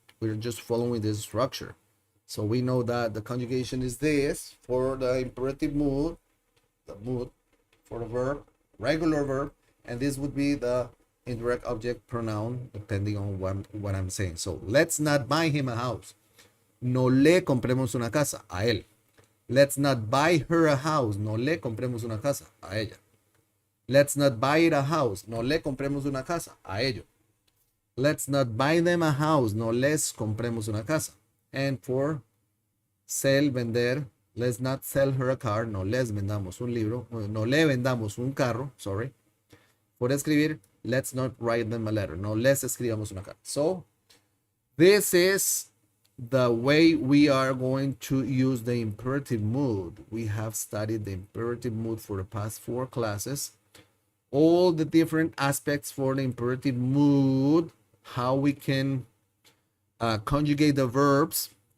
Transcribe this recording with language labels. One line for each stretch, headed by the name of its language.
English: We're just following this structure. So we know that the conjugation is this for the imperative mood, the mood for the verb, regular verb, and this would be the indirect object pronoun depending on what I'm saying. So let's not buy him a house.
Spanish: No le compremos una casa a él.
English: Let's not buy her a house.
Spanish: No le compremos una casa a ella.
English: Let's not buy it a house.
Spanish: No le compremos una casa a ello.
English: Let's not buy them a house.
Spanish: No les compremos una casa.
English: And for sell, vender, let's not sell her a car.
Spanish: No les vendamos un libro. No le vendamos un carro. Sorry.
English: For escribir, let's not write them a letter.
Spanish: No les escribamos una carta.
English: So this is the way we are going to use the imperative mood. We have studied the imperative mood for the past 4 classes. All the different aspects for the imperative mood, how we can conjugate the verbs.